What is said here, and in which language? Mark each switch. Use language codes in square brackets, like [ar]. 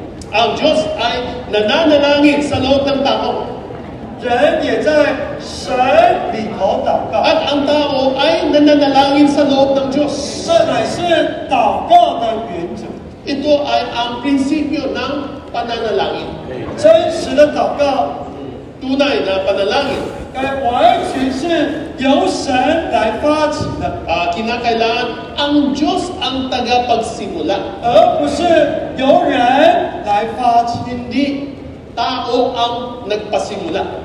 [tl] Ang Diyos ay nananalangin sa loob ng tao. [zh] 人也在神里头祷告。 [tl] At ang tao ay nananalangin sa loob ng Diyos. [zh] 这乃是祷告的原则。 [tl] Ito ay ang prinsipyo ng pananalangin. [zh] 真实的祷告 [tl] Tunay na panalangin. [zh] 该完全是由神来发起的， [tl] Kinakailangan ang Diyos ang tagapagsimula. [zh] 而不是由人来发起。 [tl] Hindi tao ang nagpasimula.